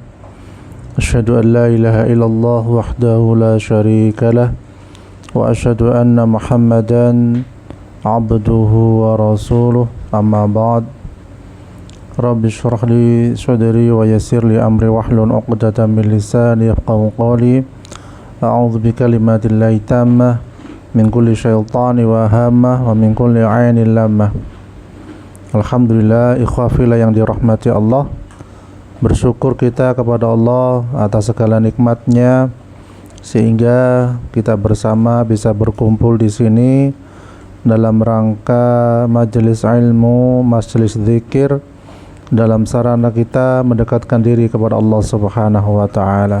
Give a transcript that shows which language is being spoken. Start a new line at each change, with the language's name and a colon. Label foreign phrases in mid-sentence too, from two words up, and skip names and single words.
Arabic: أشهد أن لا إله إلا الله وحده لا شريك له وأشهد أن محمدا عبده ورسوله. أما بعد. رب اشرح لي صدري ويسر لي أمري واحلل عقدة من لساني يفقهوا قولي. أعوذ بكلمات الله التامة من كل شيطان وهامة ومن كل عين لامة. الحمد لله، إخوة في الله
Indonesian: yang dirahmati Allah. Bersyukur kita kepada Allah atas segala nikmatnya sehingga kita bersama bisa berkumpul di sini dalam rangka majelis ilmu, majelis zikir, dalam sarana kita mendekatkan diri kepada Allah
Arabic: سبحانه وتعالى.